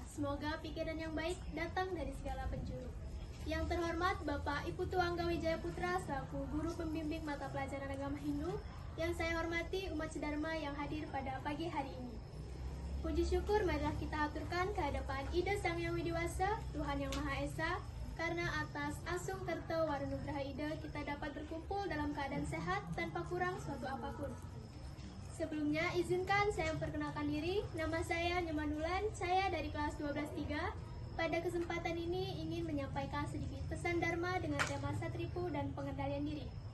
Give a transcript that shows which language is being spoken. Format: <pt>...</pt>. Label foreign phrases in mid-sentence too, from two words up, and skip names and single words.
<id>Semoga pikiran yang baik datang dari segala penjuru. Yang terhormat Bapak Iputu Angga Wijaya Putra selaku Guru Pembimbing Mata Pelajaran Agama Hindu, yang saya hormati umat Sedharma yang hadir pada pagi hari ini. Puji syukur marilah kita aturkan ke hadapan Ida Sang Yang Widiwasa, Tuhan Yang Maha Esa, karena atas</id> <ban>asung kerto warunugraha</ban> <id>Ida kita dapat berkumpul dalam keadaan sehat tanpa kurang suatu apapun. Sebelumnya izinkan saya memperkenalkan diri. Nama saya Nyemanulan, saya dari kelas 12-3. Pada kesempatan ini ingin menyampaikan sedikit pesan Dharma dengan tema Satripu dan pengendalian diri.</id>